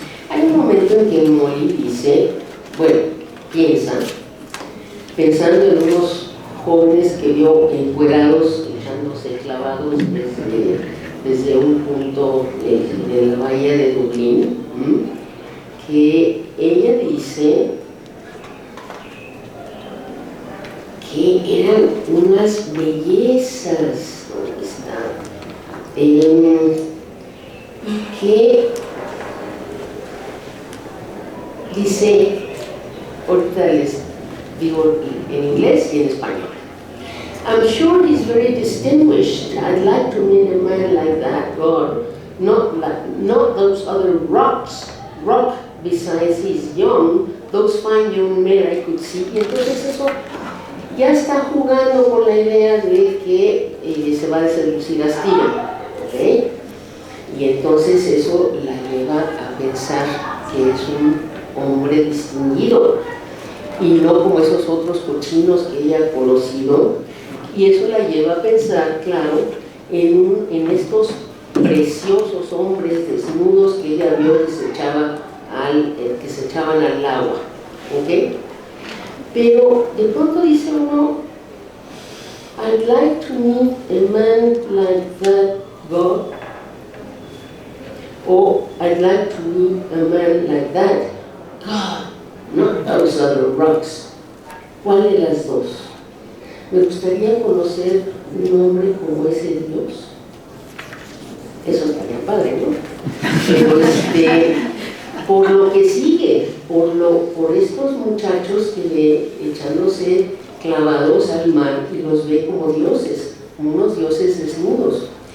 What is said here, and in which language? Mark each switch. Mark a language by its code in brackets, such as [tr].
[es] Hay un momento en que Molly dice, bueno, pensando en unos jóvenes que vio encuerados, echándose clavados desde un punto de la bahía de Dublín, que ella dice que eran unas bellezas, ¿dónde está? Y que dice, ahorita les digo en inglés y en español. [en] I'm sure he's very distinguished. I'd like to meet a man like that, God. Not those other rock besides he's young, those fine young men I could see. [es] Y entonces eso ya está jugando con la idea de que se va a seducir a Steven, ¿okay? Y entonces eso la lleva a pensar que es un hombre distinguido y no como esos otros cochinos que ella ha conocido, y eso la lleva a pensar, claro, en estos preciosos hombres desnudos que ella vio que se echaban al agua, ¿ok? Pero de pronto dice uno, [en] I'd like to meet a man like that, God, [es] o [en] I'd like to meet a man like that, God, not those other rocks. [es] ¿Cuál de las dos? Me gustaría conocer un hombre como ese Dios. Eso estaría padre, ¿no? Pero por lo que sigue, por estos muchachos que ve echándose clavados al mar y los ve como dioses, como unos dioses desnudos.